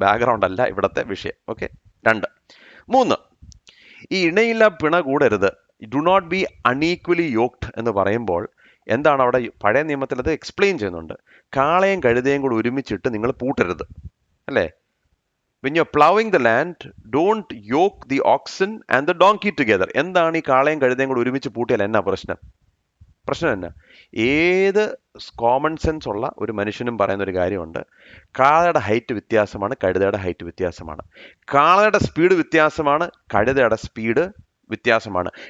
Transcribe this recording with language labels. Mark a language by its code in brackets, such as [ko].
[ml] Background അല്ല ഇവിടുത്തെ വിഷയം. ഓക്കെ. 2. 3, ഈ ഇണയില്ല പിണ കൂടരുത്. [en] do not be unequally yoked [ml] എന്ന് പറയുമ്പോൾ എന്താണ് അവിടെ? പഴയ നിയമത്തിൽ അത് എക്സ്പ്ലെയിൻ ചെയ്യുന്നുണ്ട്. കാളയും കഴുതയും കൂടെ ഒരുമിച്ചിട്ട് നിങ്ങൾ പൂട്ടരുത്, അല്ലേ? [en] When you're plowing the land, don't yoke the oxen and the donkey together. [ml] എന്താണ് ഈ കാളയും കഴുതയും കൂടെ ഒരുമിച്ച് പൂട്ടിയാൽ എന്നാ പ്രശ്നം എന്നാ? ഏത് കോമൺ സെൻസ് ഉള്ള ഒരു മനുഷ്യനും പറയുന്ന ഒരു കാര്യമുണ്ട്. കാളയുടെ ഹൈറ്റ് വ്യത്യാസമാണ്, കഴുതയുടെ ഹൈറ്റ് വ്യത്യാസമാണ്. കാളയുടെ സ്പീഡ് വ്യത്യാസമാണ്, കഴുതയുടെ സ്പീഡ് വ്യത്യാസമാണ്.